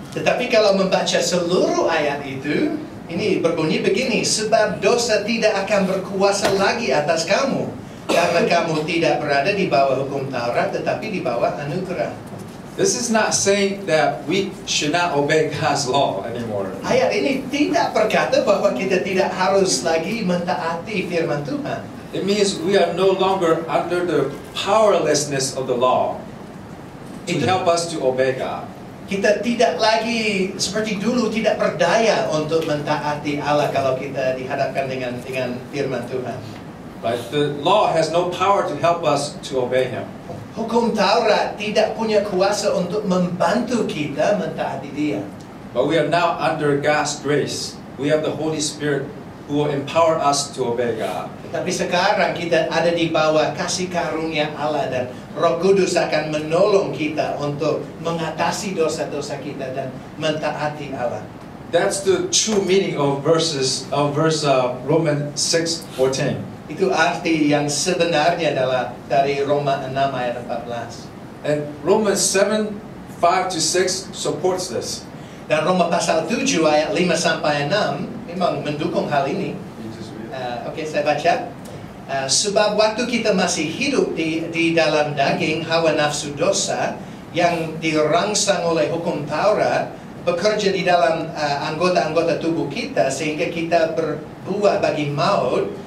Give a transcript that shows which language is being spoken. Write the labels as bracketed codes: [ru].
[id] Tetapi kalau membaca seluruh ayat itu, ini berbunyi begini, sebab dosa tidak akan berkuasa lagi atas kamu, karena kamu tidak berada di bawah hukum Taurat, tetapi di bawah anugerah. [en] This is not saying that we should not obey God's law anymore. [id] Ayat ini tidak berkata bahwa kita tidak harus lagi mentaati firman Tuhan. [en] It means we are no longer under the powerlessness of the law to help us to obey God. [id] Kita tidak lagi seperti dulu tidak berdaya untuk mentaati Allah kalau kita dihadapkan dengan firman Tuhan. [en] Right? The law has no power to help us to obey Him. [id] Hukum Taurat tidak punya kuasa untuk membantu kita mentaati Dia. [en] But we are now under God's grace. We have the Holy Spirit who will empower us to obey God. [id] Tapi sekarang kita ada di bawah kasih karunia Allah dan Roh Kudus akan menolong kita untuk mengatasi dosa-dosa kita dan mentaati Allah. [en] That's the true meaning of verse Romans 6:14. [id] Itu arti yang sebenarnya adalah dari Roma 6 ayat 14. [en] And Romans 7:5-6 supports this. [id] Dan Roma pasal 7 ayat 5 sampai 6 memang mendukung hal ini. Oke, saya baca. Sebab waktu kita masih hidup di dalam daging hawa nafsu dosa yang dirangsang oleh hukum Taurat bekerja di dalam anggota-anggota tubuh kita sehingga kita berbuat bagi maut.